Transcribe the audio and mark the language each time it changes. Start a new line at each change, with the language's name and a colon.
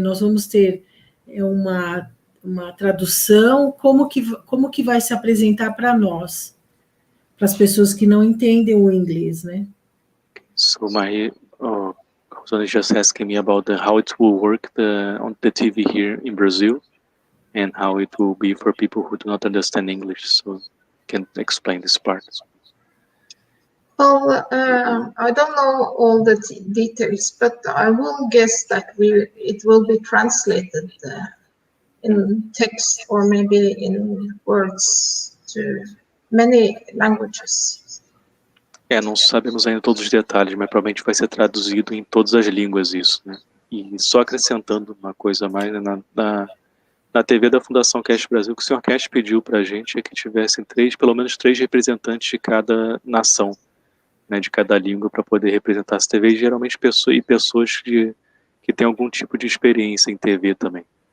Portuguese: Nós vamos ter uma tradução, como que vai se apresentar para nós? Para as pessoas que não entendem o inglês, né?
English: So Marie, Rosana just asking me about how it will work on the TV here in Brazil. and how it will be for people who do not understand English. So, can explain this part. Well, I don't know all the details, but I will guess that it will be translated in text or maybe in words to many languages.
Portuguese: Não sabemos ainda todos os detalhes, mas provavelmente vai ser traduzido em todas as línguas isso, né? E só acrescentando uma coisa a mais, né? Na TV da Fundação Cash Brasil, o que o Sr. Cash pediu para a gente é que tivessem pelo menos três representantes de cada nação, né, de cada língua, para poder representar as TVs, geralmente pessoas que têm algum tipo de experiência em TV também.